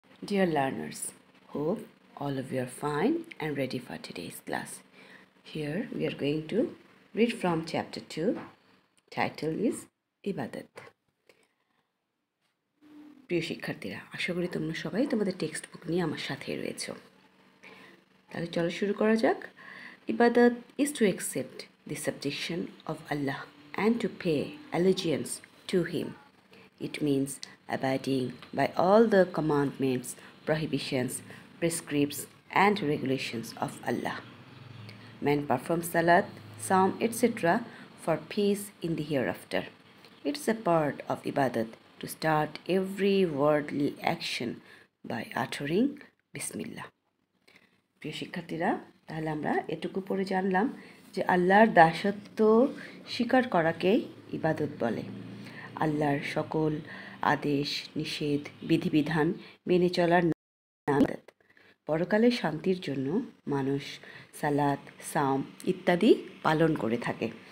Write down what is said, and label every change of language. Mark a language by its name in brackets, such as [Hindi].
[English] Dear learners, hope all of you are fine and ready for today's class. Here we are going to read from chapter 2. Title is Ibadat. [Bangla] প্রিয় শিক্ষার্থীরা, আশা করি তোমরা সবাই তোমাদের text book নিয়ে আমার সাথেই রয়েছো। তাহলে চলো শুরু করা যাক। [English] Ibadat is to accept the subjection of Allah and to pay allegiance to Him. It means abiding by all the commandments, prohibitions, prescripts, and regulations of Allah. Men perform salat, psalm, etc. for peace in the hereafter. It's a part of ibadat to start every worldly action by uttering Bismillah. [Bangla] প্রিয় শিক্ষার্থীরা, তাহলে আমরা এটুকু পড়ে জানলাম যে আল্লাহর দাসত্ব স্বীকার করাকেই ইবাদত বলে। আল্লাহর সকল আদেশ নিষেধ বিধিবিধান মেনে চলার নাম ইবাদত। পরকালের শান্তির জন্য মানুষ সালাত, সাওম ইত্যাদি পালন করে থাকে।